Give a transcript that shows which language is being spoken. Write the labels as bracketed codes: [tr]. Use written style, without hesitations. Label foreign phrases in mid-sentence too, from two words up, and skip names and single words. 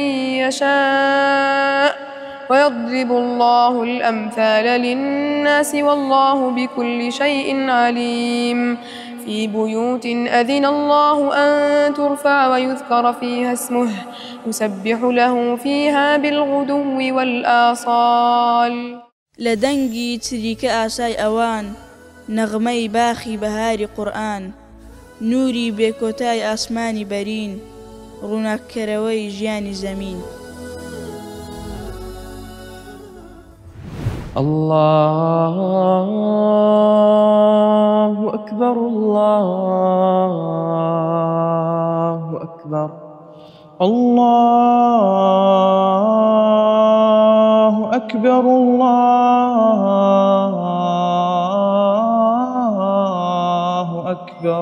[ar] يشاء ويضرب الله الأمثال للناس والله بكل شيء عليم. في بيوت أذن الله أن ترفع ويذكر فيها اسمه يسبح له فيها بالغدو والآصال. [ckb] لدنگی چریکە ئاسای ئەوان نەغمەی باخی بەهاری قورئان نوری بێکۆتای ئاسمانی بەرین ڕووناککەرەوەی ژیانی زەمین. [ar] الله أكبر الله أكبر الله أكبر الله أكبر.